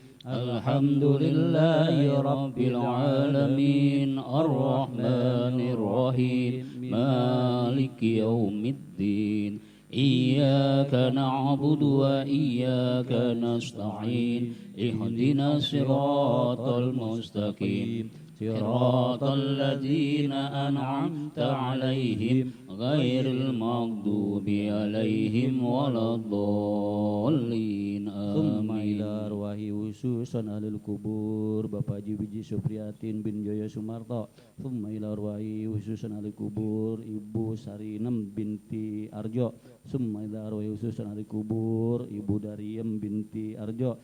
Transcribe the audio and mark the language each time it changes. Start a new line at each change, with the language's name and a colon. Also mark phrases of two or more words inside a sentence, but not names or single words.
Arabic: الحمد لله رب العالمين الرحمن الرحيم مالك يوم الدين إياك نعبد وإياك نستعين اهدنا الصراط المستقيم صراط الذين أنعمت عليهم غير المغضوب عليهم ولا الضالين. ثم إلى أرواح خصوصا أهل القبور. Bapak Haji Biji Supriyatin bin Joyo Sumarto. ثم إلى أرواح خصوصا أهل القبور. Ibu Sarinem binti Arjo. ثم إلى أرواح خصوصا أهل القبور. Ibu Dariem binti Arjo.